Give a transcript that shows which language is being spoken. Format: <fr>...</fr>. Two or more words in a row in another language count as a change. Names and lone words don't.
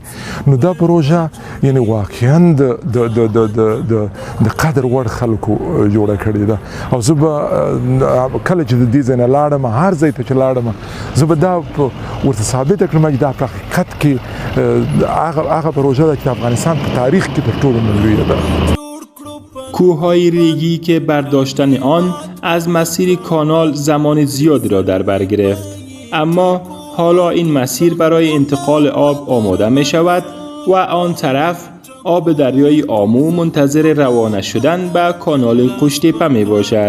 <ps>نو دا پروژه یعنی واقعا د قدر وړ خلکو جوړه کړې ده او زه به کله چې د دې ځای نه لاړم هر ځای ته چې لاړم زه به دا ورته ثابته کړم چې دا په حقیقت کې هغه پروژه ده چې د افغانستان په تاریخ کې تر ټولو لویه ده.</ps> <fa>کوههای ریگی که برداشتن آن از مسیر کانال زمان زیادی را در بر گرفت، اما حالا این مسیر برای انتقال آب آماده می شود و آن طرف آب دریای آمو منتظر روانه شدن به کانال قوشتیپه می باشد.</fa>